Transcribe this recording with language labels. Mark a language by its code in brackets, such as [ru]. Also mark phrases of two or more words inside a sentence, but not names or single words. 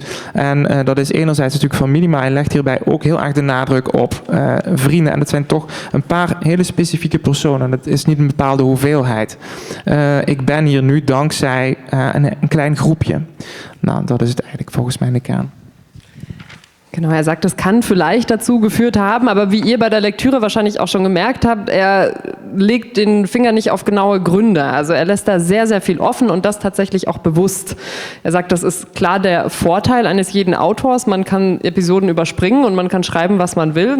[nl] En dat is enerzijds natuurlijk familie, maar hij legt hierbij ook heel erg de nadruk op vrienden. En dat zijn toch een paar hele specifieke personen. Dat is niet een bepaalde hoeveelheid. Ik ben hier nu dankzij een klein groepje. Nou, dat is het eigenlijk volgens mij in de kern. [de] Genau, er sagt, es kann vielleicht dazu geführt haben, aber wie ihr bei der Lektüre wahrscheinlich auch schon gemerkt habt, er legt den Finger nicht auf genaue Gründe. Also er lässt da sehr, sehr viel offen und das tatsächlich auch bewusst. Er sagt, das ist klar der Vorteil eines jeden Autors. Man kann Episoden überspringen und man kann schreiben, was man will.